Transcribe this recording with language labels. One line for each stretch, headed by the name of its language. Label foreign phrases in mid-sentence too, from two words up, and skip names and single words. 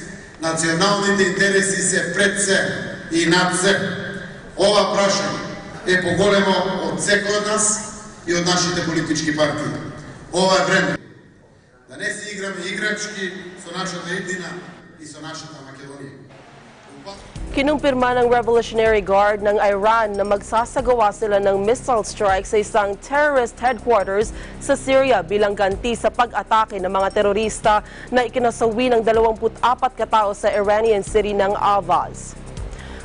Macedonian: Националните интереси се пред се и над се. Ова прашање е поголемо од секој од нас и од нашите политички партии. Ова е време да не се играме играчки со нашата иднина и со нашата Македонија.
Filipino: Kinumpirma ng Revolutionary Guard ng Iran na magsasagawa sila ng
English: missile strike
Filipino: sa isang
English: terrorist headquarters
Filipino: sa Syria bilang ganti sa pag-atake ng mga terorista na ikinasawi ng 24 katao sa
English: Iranian city
Filipino: ng Avaz.